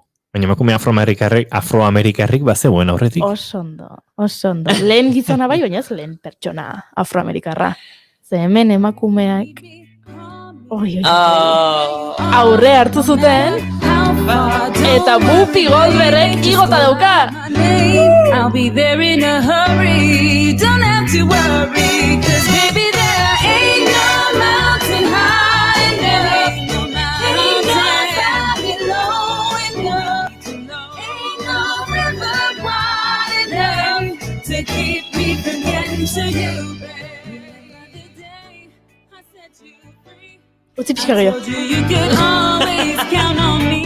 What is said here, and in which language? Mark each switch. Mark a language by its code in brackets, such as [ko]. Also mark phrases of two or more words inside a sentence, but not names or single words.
[eu] Baina emakume afroamerikarrik bazegoen aurretik. Oso ondo. Lehen gizona bai, baina ez lehen pertsona afroamerikarra. Ze hemen emakumeak aurre hartu zuten, eta Whoopi Goldbergek igota dauka. [en] I'll be there in a hurry, don't have to worry, 'cause baby there ain't no mountain high enough, ain't no valley low enough, ain't no river wide enough to keep me from getting to you, baby. [eu] Utzi pixka gehiago. [en] You could always count on me.